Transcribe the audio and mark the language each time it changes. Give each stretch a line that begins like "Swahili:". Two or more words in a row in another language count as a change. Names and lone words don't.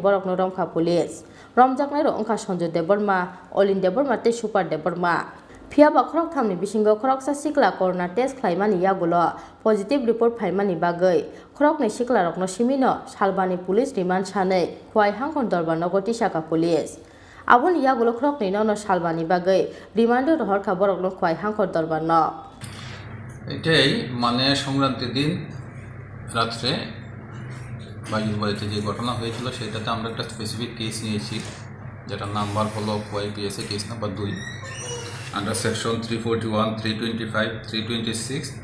Kok Borok: borokno romkha police romjaknai ro ongkha Sanjay Debarma Olin Debarma tei Super Debarma Phiaba khorok thamni bisingo khoroksa sikla
English: corona test
Kok Borok: khlaimani yagulo
English: positive report
Kok Borok: phaimani bagai khorokni siklarokno simino salbani
English: police remand
Kok Borok: sanai khwai hangkon dorbar nogoti saka police aboni yagulo khorokni nono salbani bagai remand rohorkha borokno khwai hangkon dorbar no
Bangla: এটাই মানে সংক্রান্তির দিন রাত্রে বাড়িতে যে ঘটনা হয়েছিল সেটাতে আমরা একটা
English: specific case
Bangla: নিয়েছি যেটার নাম্বার হলো
English: YPSA case number 2 under section 341 325 326